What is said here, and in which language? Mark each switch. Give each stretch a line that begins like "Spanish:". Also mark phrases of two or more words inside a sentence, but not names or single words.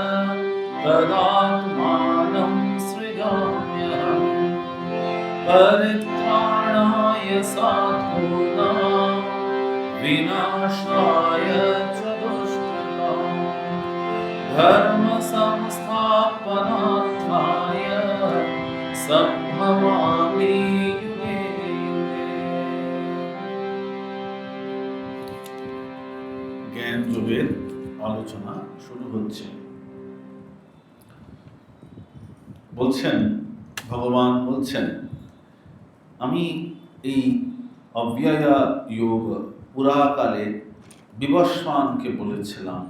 Sanskrit: तदात्मानं सृजाम्यहम् परित्राणाय साधूनां विनाशाय च दुष्कृतां धर्म संस्थापनार्थाय सम्भवामि युगे युगे।
Bangla: জ্ঞান যোগের আলোচনা শুরু হচ্ছে। বলছেন ভগবান বলছেন আমি এই অব্যয়া যোগ পুরাকালে বিবস্বানকে বলেছিলাম।